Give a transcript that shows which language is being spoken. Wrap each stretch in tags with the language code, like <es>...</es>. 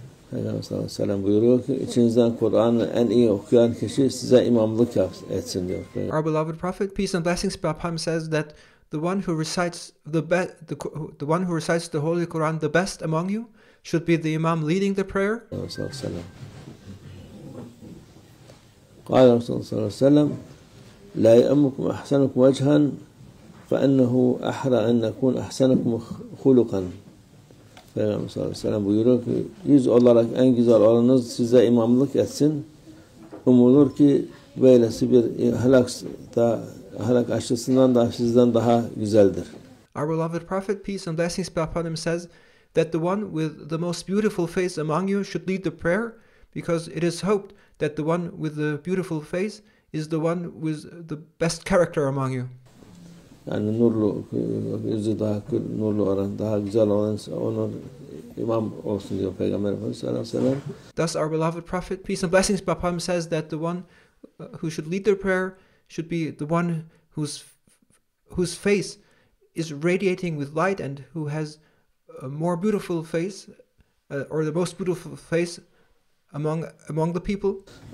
<tr>Peygamber sallallahu aleyhi ve sellem buyuruyor ki içinizden Kur'an'ı en iyi okuyan kişi size imamlık etsin diyor.</tr> <en>Our beloved Prophet, peace and blessings be upon him, says that the one who recites the one who recites the Holy Quran the best among you should be the imam leading the prayer.</en> <ar>قال رسول الله صلى الله عليه وسلم لا يؤمكم أحسنكم وجها فإنه أحرى أن يكون أحسنكم خلقا.</ar> <tr>Peygamber sallallahu aleyhi ve sellem buyuruyor ki yüz olarak en güzel olanınız size imamlık etsin. Umulur ki böylesi bir helak açısından da sizden daha güzeldir.</tr> <en>Our beloved Prophet, peace and blessings be upon him, says that the one with the most beautiful face among you should lead the prayer, because it is hoped that the one with the beautiful face is the one with the best character among you.</en> <tr>Yani nurlu, yüzü daha nurlu olan, daha güzel olan onun imam olsun diyor Peygamber Efendimiz sallallahu aleyhi ve sellem.</tr> <en>Thus our beloved Prophet, peace and blessings be upon him, says that the one who should lead the prayer should be the one whose face is radiating with light and who has a more beautiful face, or the most beautiful face among the people.</en>